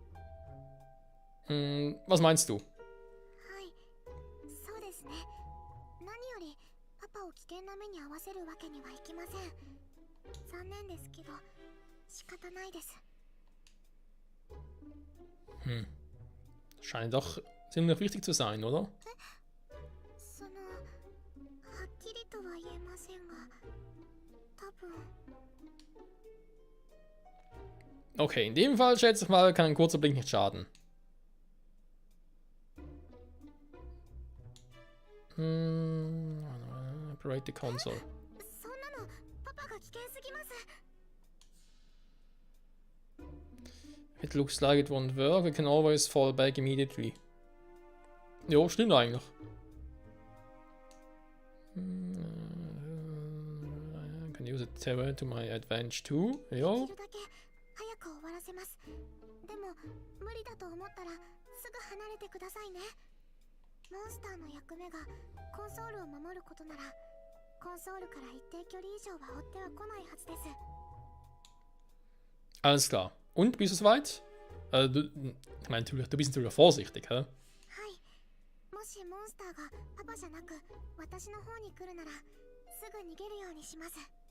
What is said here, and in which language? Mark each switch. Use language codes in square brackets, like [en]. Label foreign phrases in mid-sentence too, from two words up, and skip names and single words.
[de] Was meinst du? [ja] 何よりパパを危険な目に遭わせるわけにはいきません。残念ですけど仕方ないです。 [de] Scheint doch ziemlich wichtig zu sein, oder? [ja] そのはっきりとは言えませんが、多分 [de] Okay, in dem Fall schätze ich mal, kann ein kurzer Blick nicht schaden. [en] Operate the console. そんなのパパが危険すぎます。 It looks like it won't work. We can always fall back immediately. [de] Jo, stimmt eigentlich. [en] Can use a terror to my advantage too. [de] Ja. [ja] できるだけ早く終わらせます。でも無理だと思ったらすぐ離れてくださいね。モンスターの役目がコンソールを守ることなら、コンソールから一定距離以上は追っては来ないはずです。 [de] Alles klar. Und, bist du soweit? Ich meine, du bist natürlich vorsichtig, hä? [ja] はい。もしモンスターがパパじゃなく私の方に来るならすぐ逃げるようにします。